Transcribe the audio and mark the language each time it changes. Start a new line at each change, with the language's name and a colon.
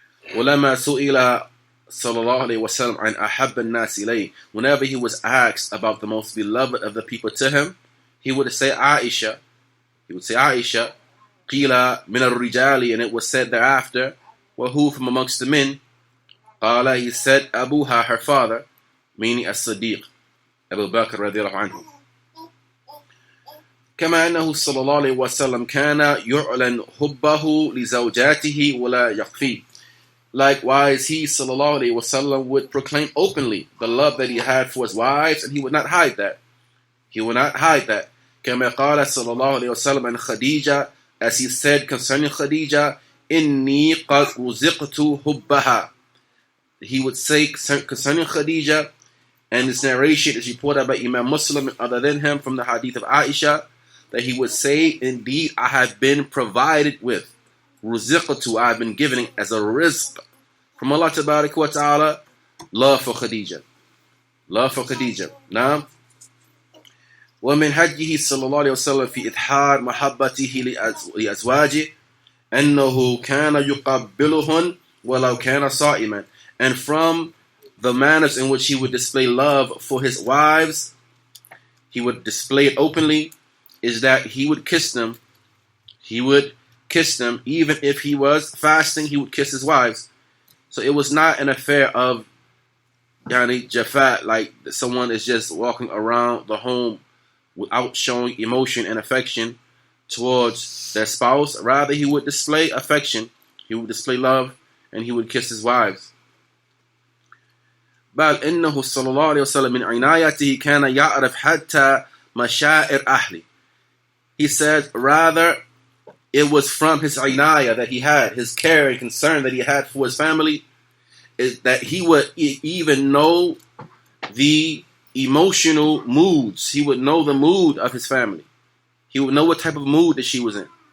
Arabic: وَلَمَا سُئِلَ صلى الله عليه وسلم عن أحب الناس إليه,
English: whenever he was asked about the most beloved of the people to him, he would say Aisha. He would say Aisha.
Arabic: قِيلَ مِنَ الرِّجَالِ,
English: and it was said thereafter, well, who from amongst the men?
Arabic: قال,
English: he said,
Arabic: أبوها,
English: her father, meaning as-Siddiq, Abu Bakr
Arabic: رضي الله عنه. كما أنه صلى الله عليه وسلم كان يعلن حبه لزوجاته ولا يخفيه.
English: Likewise, he sallallahu alaihi wasallam would proclaim openly the love that he had for his wives, and he would not hide that. He would not hide that.
Arabic: كما قال صلى الله عليه وسلم عن خديجة,
English: as he said concerning Khadija,
Arabic: إني قد رزقت حبها.
English: He would say concerning Khadija, and this narration is reported by Imam Muslim and other than him from the hadith of Aisha, that he would say, indeed, I have been provided with. Ruziqatu, I have been given as a rizq from Allah Tabaraka wa Ta'ala, love for Khadija. Love for Khadija.
Arabic: Now, ومن هديه صلى الله عليه وسلم في إظهار محبته لأزواجه أنه كان يقبلهن ولو كان صائما.
English: And from the manners in which he would display love for his wives, he would display it openly, is that he would kiss them. He would kiss them even if he was fasting. He would kiss his wives. So it was not an affair of yani jafat, like someone is just walking around the home without showing emotion and affection towards their spouse. Rather, he would display affection, he would display love, and he would kiss his wives.
Arabic: بل إنه صلى الله عليه وسلم من عنايته كان يعرف حتى مشاعر أهله.
English: He said, rather, it was from his inayah that he had, his care and concern that he had for his family, is that he would even know the emotional moods. He would know the mood of his family. He would know what type of mood that she was in.